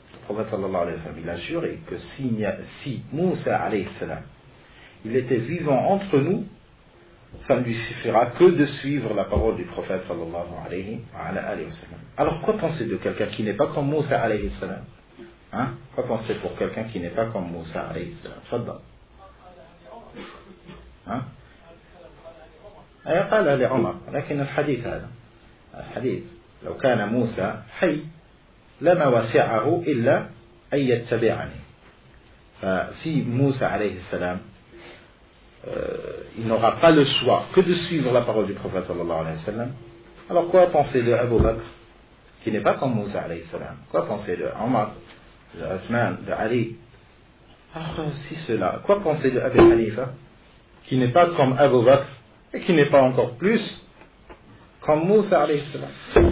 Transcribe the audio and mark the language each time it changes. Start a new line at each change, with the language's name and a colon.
French: Le prophète sallallahu alayhi wa sallam, il a juré que si Moussa alayhi salam il était vivant entre nous, ça ne lui suffira que de suivre la parole du prophète sallallahu alayhi wa sallam. Alors quoi penser de quelqu'un qui n'est pas comme Moussa alayhi salam? Quoi penser pour quelqu'un qui n'est pas comme Moussa alayhi salam? Fadda.
Arabic: قال لعمر لكن الحديث هذا الحديث لو كان موسى حي لما وسعه إلا أن يتبعني. فسي موسى عليه السلام
French: il n'aura pas le choix que de suivre la parole du prophète sallallahu alayhi wa sallam, alors quoi penser de Abu Bakr, qui n'est pas comme Moussa alayhi salam? Quoi penser de Omar, de Osman, de Ali? Alors si cela, quoi penser de Abu Hanifa, qui n'est pas comme Abu Bakr et qui n'est pas encore plus comme Moussa alayhi salam?